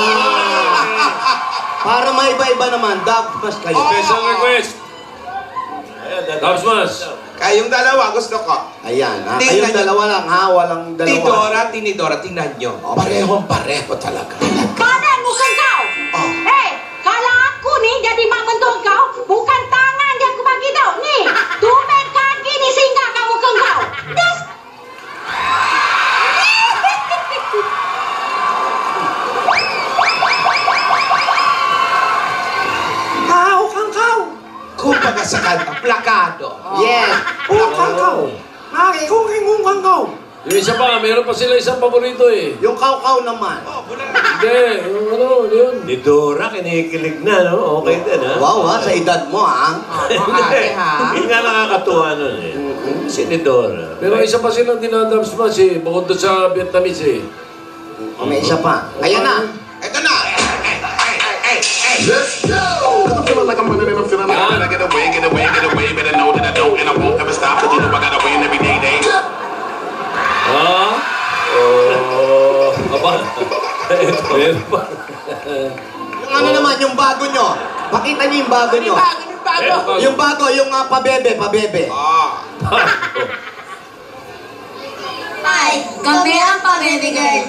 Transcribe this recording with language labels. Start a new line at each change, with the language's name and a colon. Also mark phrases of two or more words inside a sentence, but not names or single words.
Filipino: Para maiba-iba naman, dub mas kayo.
English: Special request.
Filipino: Dubs Mas. Kayong dalawa gusto ko. Ayan, ha? Tingnan Kayong niyo. dalawa lang, ha? Walang dalawa. Tinidora, tingnan nyo. Parehong-pareho talaga. Padan mukhang kau. Oh.
Malay: Kalau aku ni jadi mak mentua kau, bukan tangan dia aku bagi tau. Ni, tumit kaki ni singgah kat muka kau. Das.
Filipino: Kumbaga sa kanta, plakado. Yes. Yung isa pa, meron pa sila isang paborito eh. Yung kaw-kaw naman. Hindi, yung ano, yun. Ni Dora, kinikilig na, no? Okay din, ha? Wow, ha? Sa edad mo, ha? Ate, ha? Yun nga nakakatuwa nun, eh. Si ni Dora. Pero isa pa silang dinadubs Mas eh, bukod doon sa Vietnamese eh. O, may isa pa. Ayan na. Ito na.
English: Let's go! I'm feeling like I'm running and I'm feeling like I'm gonna get away, better know that I don't and I won't ever stop, 'cause you know I gotta win every day.
Filipino: Ah? Oh, aba. Meron pa. Yung ano naman, yung bago nyo. Pakita nyo yung bago nyo. Yung bago, yung pabebe. Ay, kami ang pabebe girl.